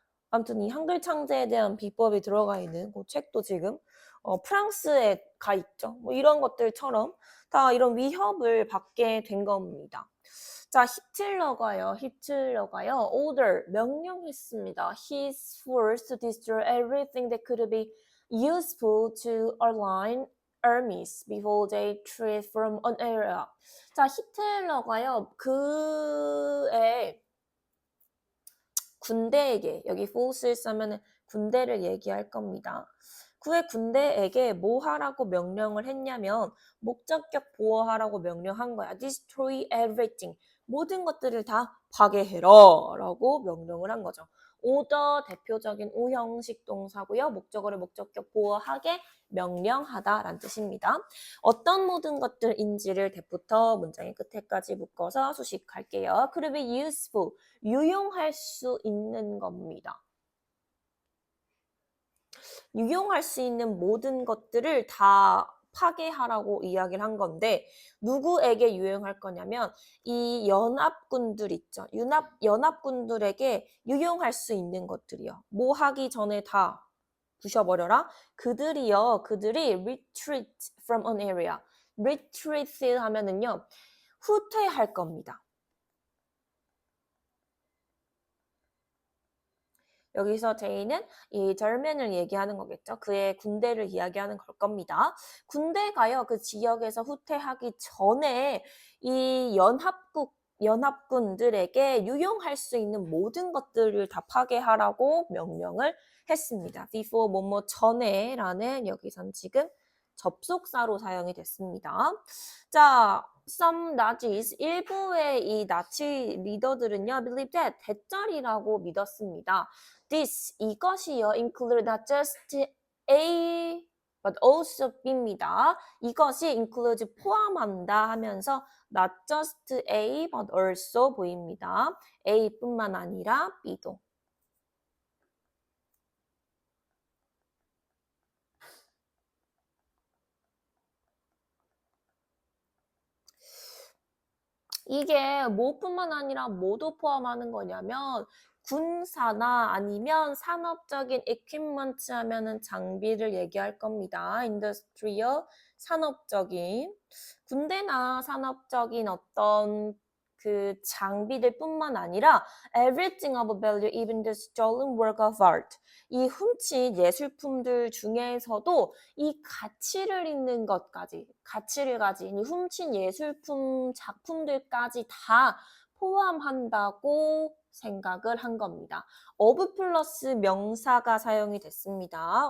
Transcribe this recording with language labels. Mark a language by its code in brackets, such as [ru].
[ko] 아무튼 이 한글 창제에 대한 비법이 들어가 있는 그 책도 지금 프랑스에 가 있죠. 뭐 이런 것들처럼 다 이런 위협을 받게 된 겁니다. 자, 히틀러가요. order, 명령했습니다. [en] His force to destroy everything that could be useful to align armies before they retreat from an area. [ko] 자, 히틀러가요. 그의 군대에게, 여기 force를 쓰면 군대를 얘기할 겁니다. 그의 군대에게 뭐 하라고 명령을 했냐면 목적격 보호하라고 명령한 거야. [en] Destroy everything. [ko] 모든 것들을 다 파괴해라 라고 명령을 한 거죠. order 대표적인 오형식 동사고요. 목적어를 목적격 보호하게 명령하다라는 뜻입니다. 어떤 모든 것들인지를 대부터 문장의 끝에까지 묶어서 수식할게요. [en] could be useful. [ko] 유용할 수 있는 겁니다. 유용할 수 있는 모든 것들을 다 파괴하라고 이야기를 한 건데 누구에게 유용할 거냐면 이 연합군들 있죠. 연합군들에게 유용할 수 있는 것들이요. 뭐 하기 전에 다 부셔버려라. 그들이 [en] retreat from an area. [ko] retreat 하면은요. 후퇴할 겁니다. 여기서 제이는 이 절맨을 얘기하는 거겠죠. 그의 군대를 이야기하는 걸 겁니다. 군대가요, 그 지역에서 후퇴하기 전에 이 연합군들에게 유용할 수 있는 모든 것들을 다 파괴하라고 명령을 했습니다. before 뭐뭐 전에라는 여기선 지금 접속사로 사용이 됐습니다. 자, [en] some Nazis, [ko] 일부의 이 나치 리더들은요, [en] believe that [ko] 대짜리라고 믿었습니다. [en] This, [ko] 이것이요, [en] include not just A, but also B입니다. [ko] 이것이 include 포함한다 하면서 [en] not just A, but also [ko] 보입니다. A뿐만 아니라 B도. 이게 뭐뿐만 아니라 뭐도 포함하는 거냐면 군사나 아니면 산업적인 equipment 하면은 장비를 얘기할 겁니다. industrial, 산업적인. 군대나 산업적인 어떤 그 장비들 뿐만 아니라 [en] everything of value, even the stolen work of art. [ko] 이 훔친 예술품들 중에서도 이 가치를 잇는 것까지, 가치를 가진 이 훔친 예술품 작품들까지 다 포함한다고 생각을 한 겁니다. of 플러스 명사가 사용이 됐습니다.